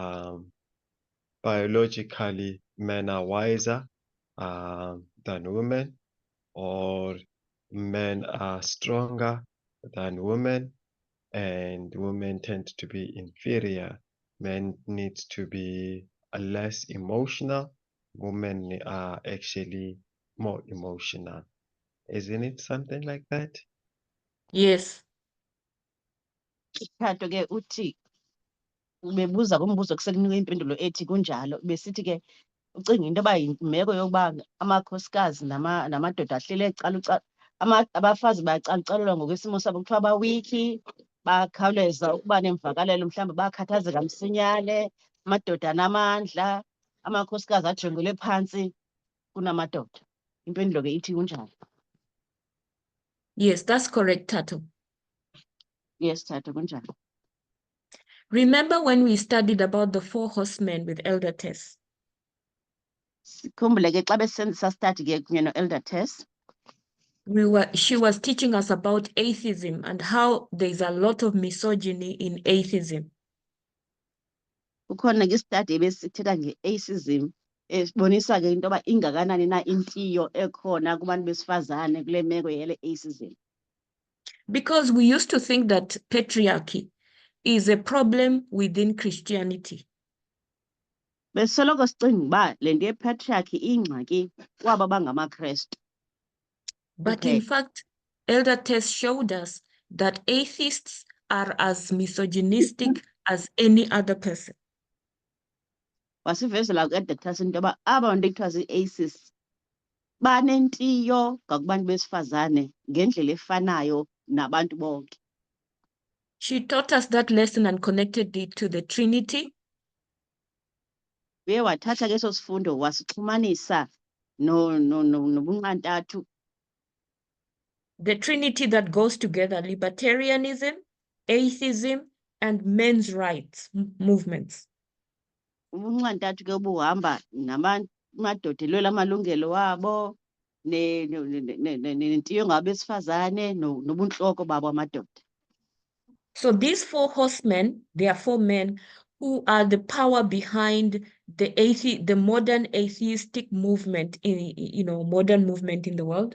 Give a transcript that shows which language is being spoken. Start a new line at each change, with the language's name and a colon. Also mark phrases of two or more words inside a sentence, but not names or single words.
English: biologically men are wiser than women, or men are stronger than women, and women tend to be inferior. Men need to be less emotional. Women are actually more emotional. Isn't it something like that? Yes.
Xhosa: Thato ke uthi ubebuza kumbuzo kusekunika impendulo ethi kunjalo, besithi ke ucinga into yoba yimeko yokuba amakhosikazi namadoda ahlele abafazi bacalucalulwa ngokwesimo sabo, kuthiwa bawiki, bakhawuleza ukuba nemvakalelo, mhlawumbi bakhathazeka msinyane, amadoda anamandla, amakhosikazi ajongelwe phantsi kunamadoda. Impendulo ke ithi kunjalo.
English: Yes, that's correct, Tato.
Xhosa: Yes, Thato, kunjalo.
English: Remember when we studied about the 4 horsemen with Elder Tess?
Xhosa: Sikhumbule ke xa besenzisa study ke kunye no-Elder Tess,
English: She was teaching us about atheism and how there's a lot of misogyny in atheism.
Xhosa: kukhona ke istudy ebesithetha nge-atheism, esibonisa ke into yoba ingakanani na intiyo ekhona kubantu besifazane kule meko yale atheism.
English: Because we used to think that patriarchy is a problem within Christianity.
Xhosa: Besoloko sicinga uba le nto yepatriarchy ingxaki kwaba bangamaKrestu.
English: But Okay. in fact, Elder Tess showed us that atheists are as misogynistic as any other person.
Xhosa: Wasivezela ku-Elder Tess into yoba aba bantu ekuthiwa zii-atheists banentiyo ngakubantu besifazane ngendlela efanayo nabantu bonke.
English: She taught us that lesson and connected it to the Trinity.
Xhosa: Uye wathatha ke eso sifundo wasixhumanisa nobunqantathu,
English: The Trinity that goes together, libertarianism, atheism, and men's rights movements.
Xhosa: ubunxantathu ke obuhamba namadoda elwela amalungelo wabo nentiyo ngabesifazane nobuntloko babo amadoda.
English: So these 4 horsemen, they are 4 men who are the power behind the modern atheistic movement modern movement in the world.